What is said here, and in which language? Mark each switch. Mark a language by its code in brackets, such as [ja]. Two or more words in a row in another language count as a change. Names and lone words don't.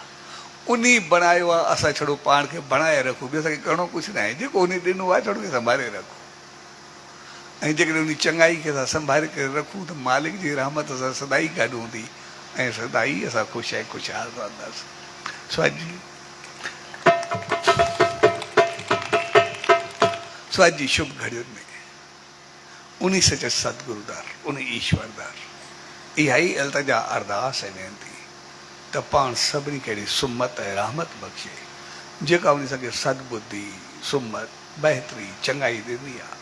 [sd] उन बणायो आहे, असां छड़ो पाण खे बणाए रखूं, ॿियो असांखे करिणो कुझु न आहे। जेको उन ॾिनो आहे छड़ो संभाले रखूं। ऐं जेकॾहिं उन चङाई खे असां संभाले करे रखूं त मालिक जी रहमत असां सदाई गॾु हूंदी ऐं सदाई असां ख़ुशि ऐं ख़ुशहाल रहंदासीं। स्वाद जी शुभ घड़ियुनि में उन सचे सतगुरुदार, उन ईश्वरदार इहा ई अल्तजा अरदास ऐं वेनती त पाण सभिनी खे सुमत ऐं रहमत बख़्शे, जेका उन सॼे सदबुद्धि, सुमत, बहितरी, चङाई ॾिनी आहे।